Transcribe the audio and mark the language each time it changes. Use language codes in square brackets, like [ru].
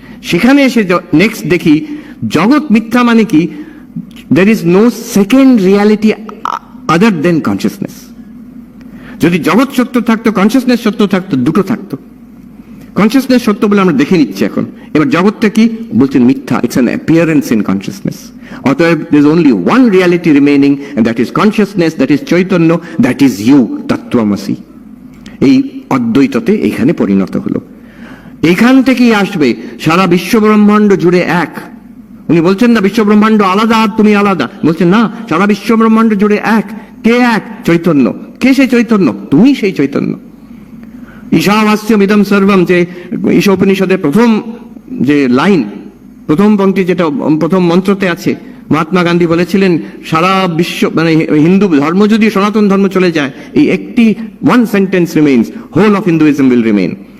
[bn] সেখানে এসে নেক্সট দেখি জগৎ মিথ্যা মানে কি, [en] there is no second reality other than consciousness. [bn] যদি জগৎ সত্য থাকতো, কনসিয়াসনেস সত্য থাকতো, দুটো থাকতো। কনসিয়াসনেস সত্য বলে আমরা দেখে নিচ্ছি এখন, এবার জগৎটা কি বলছেন মিথ্যা, [en] It's an appearance in consciousness. অতএব there is only one reality remaining, and that is consciousness, that is চৈতন্য, that is you, তত্ত্বমসি। [bn] এই অদ্বৈততে এখানে পরিণত হলো। এখান থেকেই আসবে সারা বিশ্ব ব্রহ্মাণ্ড জুড়ে এক। উনি বলছেন না বিশ্ব ব্রহ্মাণ্ড আলাদা আর তুমি আলাদা, বলছেন না সারা বিশ্ব ব্রহ্মাণ্ড জুড়ে এক। কে এক? চৈতন্য। কে সেই চৈতন্য? তুমি সেই চৈতন্য। [sa] ঈশাবাস্যম ইদম সর্বম, [bn] যে ঈশোপনিষদের প্রথম যে লাইন, প্রথম পংক্তি, যেটা প্রথম মন্ত্রতে আছে, মহাত্মা গান্ধী বলেছিলেন সারা বিশ্ব, মানে হিন্দু ধর্ম যদি সনাতন ধর্ম চলে যায়, এই একটি [en] One sentence remains, whole of Hinduism will remain.